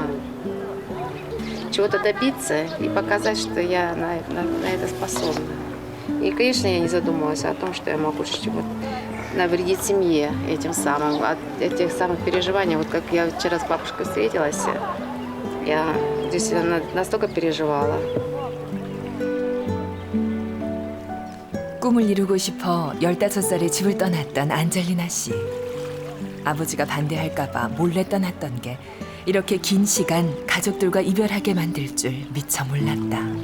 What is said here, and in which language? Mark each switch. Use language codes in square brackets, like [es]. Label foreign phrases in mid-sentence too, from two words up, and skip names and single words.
[ru] Чего-то добиться и показать, что я на это способна. И, конечно, я не задумывалась о том, что я могу чего-то навредить семье этим самым, от этих самых переживаний. Вот как я вчера с бабушкой встретилась, я действительно настолько переживала. [ko] 꿈을 이루고 싶어 15살에 집을 떠났던 안젤리나 씨. 아버지가 반대할까 봐 몰래 떠났던 게 이렇게 긴 시간 가족들과 이별하게 만들 줄 미처 몰랐다.